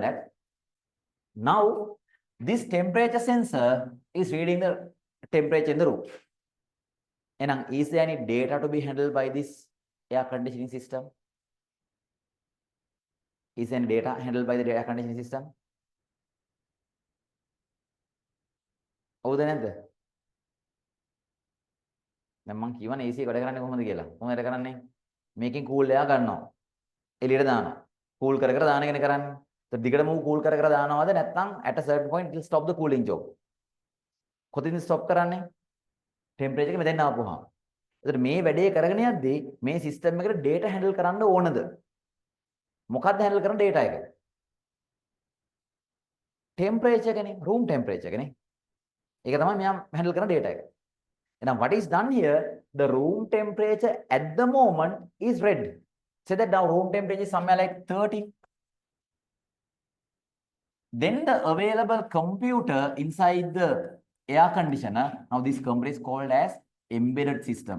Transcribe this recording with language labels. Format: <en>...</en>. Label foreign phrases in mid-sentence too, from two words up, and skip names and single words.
<en>We'll just learn that. Now, This temperature sensor is reading the temperature in the room. And is there any data to be handled by this air conditioning system? Is any data handled by the air conditioning system?</en> <si>හවුද නැද්ද? දැන් මම කියවනේ AC එක වැඩ කරන්නේ කොහොමද කියලා. කොහොමද වැඩ කරන්නේ? මේකෙන්</si> <en>cool air</en> <si>ගන්නවා. එළියට දානවා. කූල් කර කර දාන එකනේ කරන්නේ. તો දිගටම කූල් කර කර දානවද නැත්නම්</si> <en>at a certain point it will stop the cooling job.</en> <si>කොතින්ද stop කරන්නේ? temperature එක මෙතෙන් ආපුවාම. එතකොට මේ වැඩේ කරගෙන යද්දී මේ සිස්ටම් එකට</si> <en>data handle</en> <si>කරන්න ඕනද? මොකක්ද handle කරන data එක? temperature එකනේ,</si> <en>room temperature</en> <si>එකනේ. ඒක තමයි මෙයා handle කරන data එක.</si> <en>Now, what is done here? The room temperature at the moment is red. Say that now room temperature is somewhere like 30. Then the available computer inside the air conditioner, now this computer is called as embedded system.</en>